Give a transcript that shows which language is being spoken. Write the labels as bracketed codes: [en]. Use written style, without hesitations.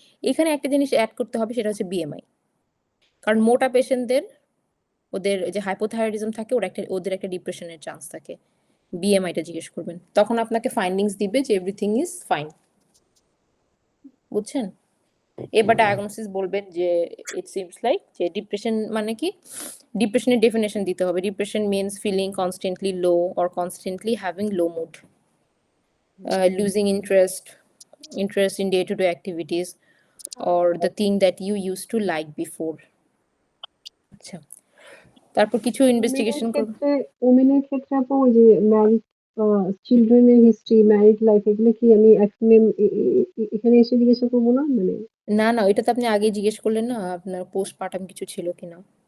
[bn] এখানে একটা জিনিস অ্যাড করতে হবে, সেটা হচ্ছে বিএমআই। কারণ মোটা পেশেন্টদের ওদের যে হাইপোথাইরয়েডিজম থাকে, ওদের একটা ডিপ্রেশনের চান্স থাকে। বিএমআইটা জিজ্ঞেস করবেন, তখন আপনাকে ফাইন্ডিংস দিবে যে [en] Everything is fine. [bn] বুঝছেন? এবার ডায়াগনোসিস বলবেন যে [en] it seems like [bn] যে ডিপ্রেশন মানে কি, ডিপ্রেশনের ডেফিনেশন দিতে হবে। [en] Depression means feeling constantly low or constantly having low mood, losing interest in day-to-day activities or the thing that you used to like before. [bn] আচ্ছা, তারপর কিছু ইনভেস্টিগেশন করব। ওমেনের ক্ষেত্রে আপু ওই যে ম্যারিড চিলড্রেনের হিস্ট্রি, ম্যারিড লাইফ এগুলো কি আমি এখানে এসে জিজ্ঞাসা করবো না? মানে না, ওইটা তো আপনি আগে জিজ্ঞেস করলেন না, আপনার পোস্টপার্টাম কিছু ছিল কিনা।